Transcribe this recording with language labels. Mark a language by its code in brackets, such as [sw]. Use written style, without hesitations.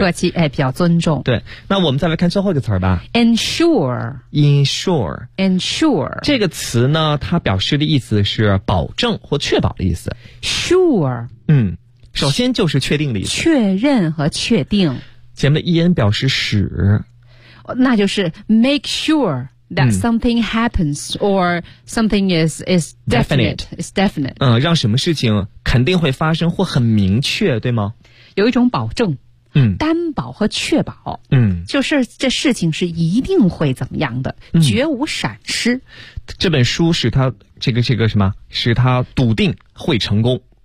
[zh] 客气，哎，比较尊重。对，那我们再来看最后一个词儿吧。 [en] Ensure [zh] 这个词呢，它表示的意思是保证或确保的意思。 [en] Sure， [zh] 嗯，首先就是确定的意思，确认和确定。前面的 en 表示使，那就是 [en] make sure that something happens or something is definite。 [zh] 嗯，让什么事情。肯定会发生或很明确，对吗？有一种保证，嗯，担保和确保，嗯，就是这事情是一定会怎么样的，嗯，绝无闪失。这本书使他这个什么，使他笃定会成功。